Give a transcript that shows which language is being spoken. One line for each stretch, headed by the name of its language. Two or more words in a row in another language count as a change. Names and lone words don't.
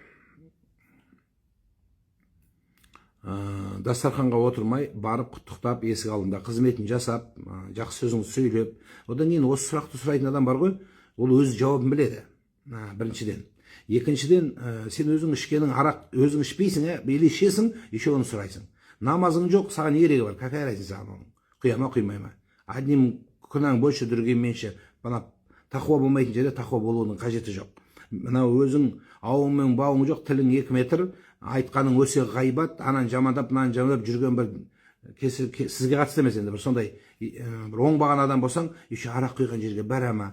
Kazakh: Дастарханға отырмай, барып құттықтап, есік алдында қызметін жасап, жақсы сөзіңізді сөйлеп, одан кейін осы сұрақты сұрайтын адам бар ғой, ол өз жауабын біледі. Біріншіден. Екіншіден, сен өзің ішкенің арақ, өзің ішпейсің, или ішесің, еще оны сұрайсың. Намазың жоқ, саған не керегі бар?
Russian: Какая разница
Kazakh: оның? Құя ма, құймай ма?
Russian: Одним күнәң больше, другим меньше.
Kazakh: Бана тақуа болмайтын жерде тақуа болуының қажеті жоқ. Мына өзің ауың мен бауың жоқ, тілің 2 метр, айтқаның өсе ғайбат, анан жамандап, мынаны жамандап жүрген бір сізге қатысты емес енді бір сондай бір оңбаған адам болсаң, еще арақ құйған жерге бара ма?